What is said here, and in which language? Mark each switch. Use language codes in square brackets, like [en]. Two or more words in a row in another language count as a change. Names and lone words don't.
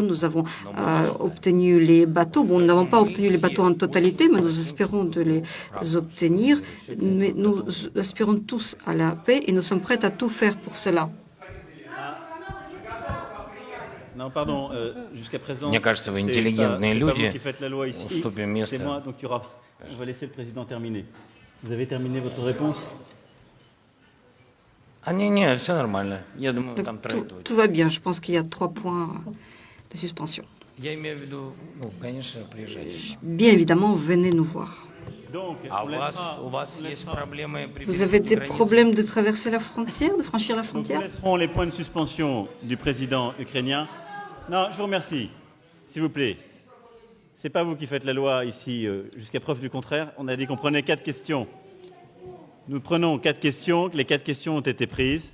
[fr] Nous avons obtenu les bateaux. Bon, nous n'avons pas obtenu les bateaux en totalité, mais nous espérons de les obtenir. Mais nous aspirons tous à la paix et nous sommes prêts à tout faire pour cela. Non, pardon, jusqu'à présent, [ru] Мне кажется, вы интеллигентные люди. [fr] qui faites la loi ici. [ru] Уступим место. [fr] C'est moi, donc on va laisser le président terminer. Vous avez terminé votre réponse? [ru] Не, все нормально. Я думаю, [fr] Donc, [ru] там трое точно. [fr] tout va bien. Je pense qu'il y a 3 points de suspension. [ru] Я имею в виду, конечно, приезжайте. [fr] Bien évidemment, venez nous voir. Donc, [ru] А [fr] on [ru] у вас есть [fr] laissera- [ru] проблемы при [fr] Vous avez [ru] пересечении [fr] des [ru] границ? [fr] problèmes de traverser la frontière, de franchir la donc, nous frontière? laisserons les points de suspension du président ukrainien. Non, je vous remercie. S'il vous plaît. C'est pas vous qui faites la loi ici, jusqu'à preuve du contraire. On a dit qu'on prenait 4 questions. Nous prenons 4 questions, les 4 questions ont été prises.